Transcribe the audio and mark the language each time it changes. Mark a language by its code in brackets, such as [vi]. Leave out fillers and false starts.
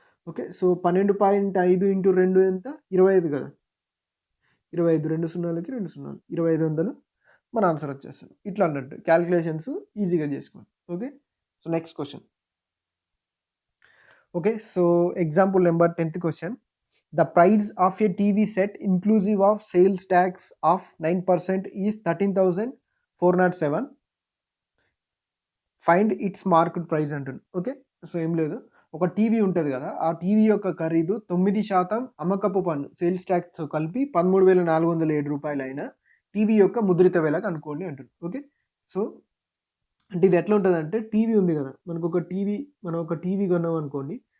[te] Okay, so 12.5 into 2 ఎంత, 25 కదా, 25, 2 సున్నాలకి 2 సున్నాలు, 2500 మన ఆన్సర్ వచ్చేస్తుంది. ఇట్లా అన్నట్టు క్యాలిక్యులేషన్స్ ఈజీగా చేసుకోండి. Okay, so next question. [en] Okay, so example number 10th question. The price of a TV set inclusive of sales tax of 9% is 13,407. Find its market price అంటుంది. [te] ఓకే, సో ఏం లేదు, ఒక టీవీ ఉంటుంది కదా, ఆ టీవీ యొక్క ఖరీదు 9% అమ్మకపు పన్ను సేల్స్ ట్యాక్స్తో కలిపి 13,407 రూపాయలు అయిన టీవీ యొక్క ముద్రిత వెల కనుక్కోండి అంటుంది. ఓకే, సో అంటే ఇది ఎట్లా ఉంటుందంటే, టీవీ ఉంది కదా, మనం ఒక టీవీ కొన్నాం అనుకోండి.